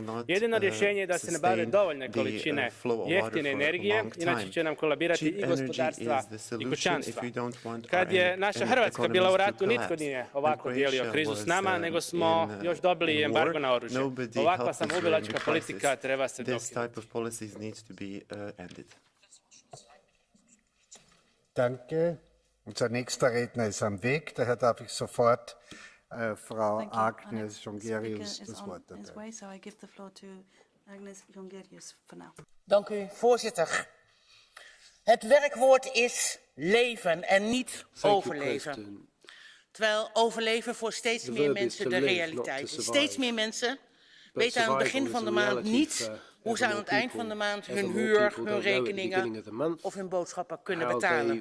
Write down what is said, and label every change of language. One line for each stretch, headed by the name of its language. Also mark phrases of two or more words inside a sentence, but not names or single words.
Croatian: Jedino rješenje je da se nabave dovoljne količine jeftine energije, inače će nam kolabirati i gospodarstva i kućanstva. Kad je naša Hrvatska bila u ratu, nitko nije ovako dijelio krizu s nama, nego smo još dobili embargo na oružje. Ovakva samoubilačka politika treba se dokinuti.
German: Danke. Unser nächster Redner ist am Weg, daher darf ich sofort Frau Agnes Jongerius das Wort erteilen.
Dutch: Dank u, voorzitter. Het werkwoord is leven en niet overleven. Terwijl overleven voor steeds meer mensen de realiteit is. Steeds meer mensen weten aan het begin van de maand niet hoe ze aan het eind van de maand hun huur, hun rekeningen of hun boodschappen kunnen betalen.